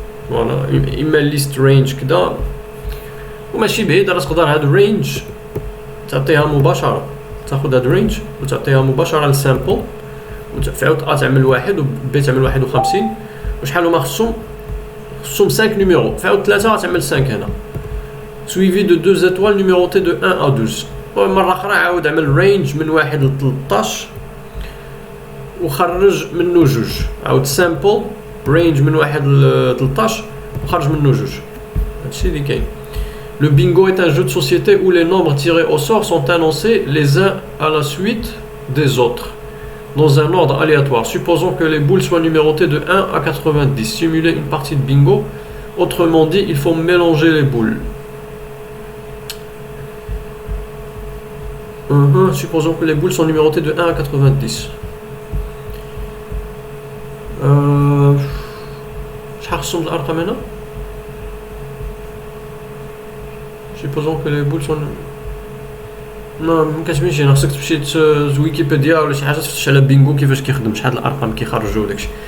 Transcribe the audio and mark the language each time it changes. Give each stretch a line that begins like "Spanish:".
Arabic: فوالا اما ليست رينج كذا وماشي بعيد راه تقدر هاد الرينج تعطيها مباشره، تاخذ هاد الرينج وتعطيها مباشره للسامبل وتعاود تعمل 1 و B تعمل 51 وشحال هما خصهم 5 نيميرو فعاود 3 تعمل 5 هنا
French: suivi de 2 étoiles numérotées de 1 à 12.
Arabic: ومره اخرى عاود عمل رينج من 1 ل 13 وخرج منه جوج. عاود سامبل رينج من 1 ل 13 وخرج منه جوج. هادشي اللي كاين.
French: Le bingo est un jeu de société où les nombres tirés au sort sont annoncés les uns à la suite des autres dans un ordre aléatoire. Supposons que les boules soient numérotées de 1 à 90. Simuler une partie de bingo. Autrement dit, il faut mélanger les boules. Supposons que les boules sont numérotées de 1 à 90.
Arabic: شحال خصهم الارقام هنا؟
French: supposons que les boules sont
Arabic: ما كتبينش هنا. خصك تمشي ويكيبيديا ولا شي حاجه تفتش على بينغو كيفاش كيخدم شحال الارقام كيخرجوا داكشي.